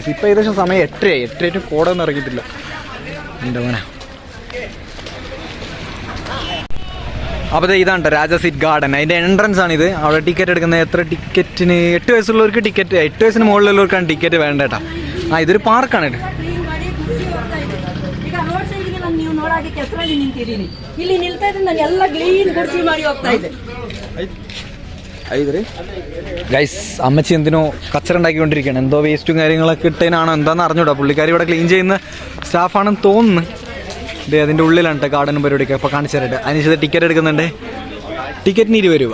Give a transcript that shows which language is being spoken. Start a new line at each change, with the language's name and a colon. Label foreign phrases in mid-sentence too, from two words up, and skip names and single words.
Malayalam: ഇപ്പൊ ഏകദേശം സമയം 8 കോട ഒന്നും ഇറങ്ങിയിട്ടില്ല. എന്റെ മോനെ. അപ്പോൾ ഇതാണ് രാജാ സീറ്റ് ഗാർഡൻ. അതിൻ്റെ എൻട്രൻസ് ആണിത്. അവിടെ ടിക്കറ്റ് എടുക്കുന്നത് എത്ര ടിക്കറ്റിന്? 8 വയസ്സുള്ളവർക്ക് ടിക്കറ്റ്, 8 വയസ്സിന് മുകളിലുള്ളവർക്കാണ് ടിക്കറ്റ് വേണ്ടേട്ടാ. ഇതൊരു പാർക്കാണ്.
Kannada: ನೀವು ನೋಡಾಗೆ ಕೆಸರಲ್ಲಿ ನಿಂತಿದ್ದೀನಿ. ಇಲ್ಲಿ ನಿಲ್ತಾ ಇದ್ರೆ ನಾನು ಎಲ್ಲ ಕ್ಲೀನ್ ಗುಡಿಸಿ ಮಾಡಿ ಹೋಗ್ತಾ ಇದ್ದೆ.
Malayalam: ഗൈസ്, അമ്മച്ചി എന്തിനോ കച്ചറ ഉണ്ടാക്കിക്കൊണ്ടിരിക്കുകയാണ്. എന്തോ വേസ്റ്റും കാര്യങ്ങളൊക്കെ ഇട്ടതിനാണോ എന്താണെന്ന് അറിഞ്ഞൂടാ. പുള്ളിക്കാരി ഇവിടെ ക്ലീൻ ചെയ്യുന്ന സ്റ്റാഫാണെന്ന് തോന്നുന്നു. അതിൻ്റെ ഉള്ളിലാണ് കേട്ടോ ഗാർഡനും പരിപാടിയൊക്കെ. അപ്പോൾ കാണിച്ചു തരട്ടെ. അതിന് ടിക്കറ്റ് എടുക്കുന്നുണ്ട്. ടിക്കറ്റിന് 20 രൂപ.